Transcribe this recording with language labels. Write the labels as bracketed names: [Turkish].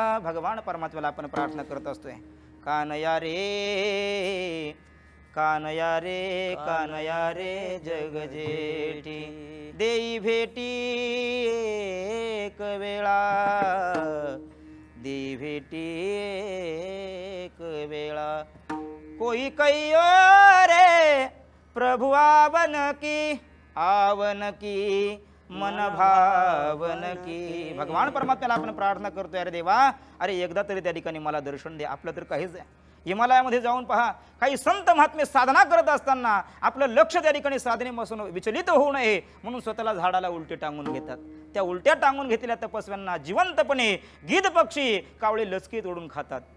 [Marathi] भगवान परमात्म्याला आपण प्रार्थना करत असतोय, कानया रे कानया रे कानया रे जगजेठी, देई भेटी एक वेळा, देई भेटी एक वेळा. [Hindi] कोई कहियो रे प्रभु आवन की मन भावन की. [Marathi] भगवान परमात्म्याला आपण प्रार्थना करतोय, अरे देवा, अरे एकदा तरी त्या ठिकाणी मला दर्शन दे. आपलं तर काहीच आहे. हिमालयामध्ये जाऊन पहा, काही संत महात्मे साधना करत असताना आपलं लक्ष त्या ठिकाणी साधनेपासून विचलित होऊ नये म्हणून स्वतःला झाडाला उलटे टांगून घेतात. त्या उलट्या टांगून घेतलेल्या तपस्व्यांना जिवंतपणे गिध पक्षी कावळे लचके तोडून खातात.